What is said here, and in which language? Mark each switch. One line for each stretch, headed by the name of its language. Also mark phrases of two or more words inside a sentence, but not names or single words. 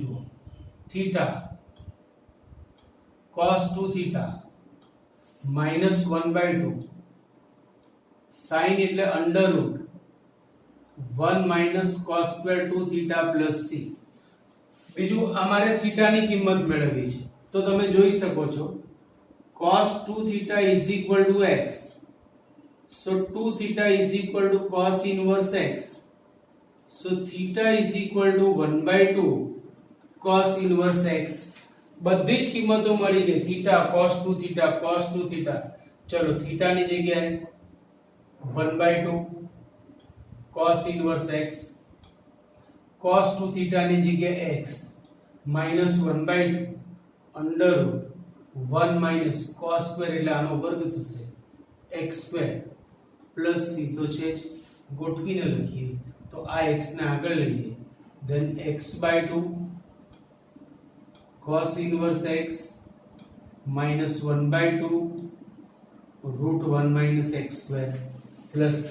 Gujarati: જુઓ થીટા cos 2 થીટા -1/2 sin એટલે અંડર રૂટ 1 - cos સ્ક્વેર 2 થીટા પ્લસ c. બીજું અમારે થીટા ની કિંમત મેળવવી છે તો તમે જોઈ શકો છો
English: cos 2 theta is equal to x. So 2 theta is equal to cos inverse x. So theta is equal to 1/2 cos inverse x.
Gujarati: બધી જ કિંમતો મળી ગઈ.
English: theta cos 2 theta cos 2 theta.
Gujarati: ચલો theta ની જગ્યાએ
English: 1/2 cos inverse x. cos 2 theta
Gujarati: ની જગ્યાએ x -1/2
English: under root
Gujarati: 1 - cos સ્ક્વેર એટલે આનો વર્ગ થશે x સ્ક્વેર પ્લસ c તો છે જ ગોઠવીને લખીએ તો આ x ને આગળ લઈએ
English: then x/2 cos inverse x
Gujarati: -1/2 √1 - x સ્ક્વેર પ્લસ c.